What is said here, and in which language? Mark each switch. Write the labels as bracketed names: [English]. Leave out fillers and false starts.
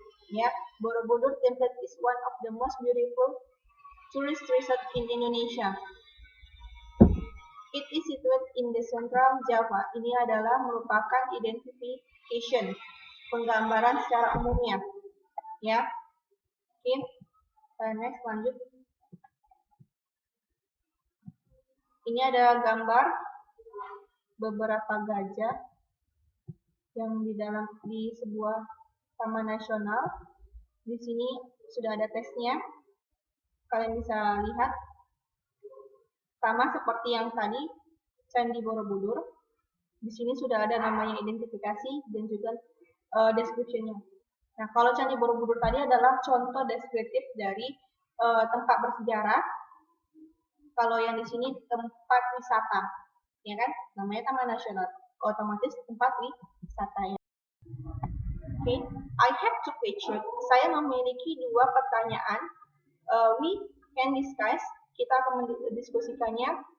[English] Ya, Borobudur Temple is one of the most beautiful tourist resort in Indonesia. It is situated in the central Java. [Indonesian] Ini adalah merupakan identification, penggambaran secara umumnya. Ya, oke. Next, lanjut. Ini ada gambar beberapa gajah yang di sebuah taman nasional. Di sini sudah ada teksnya. Kalian bisa lihat. Sama seperti yang tadi, Candi Borobudur. Di sini sudah ada namanya identifikasi dan juga description-nya. Nah, kalau Candi Borobudur tadi adalah contoh deskriptif dari tempat bersejarah. Kalau yang di sini tempat wisata, ya kan? Namanya Taman Nasional. Otomatis tempat wisata ya. [English] Oke, I have two questions. [Indonesian] Saya memiliki dua pertanyaan. [English] We can discuss. [Indonesian] Kita akan mendiskusikannya.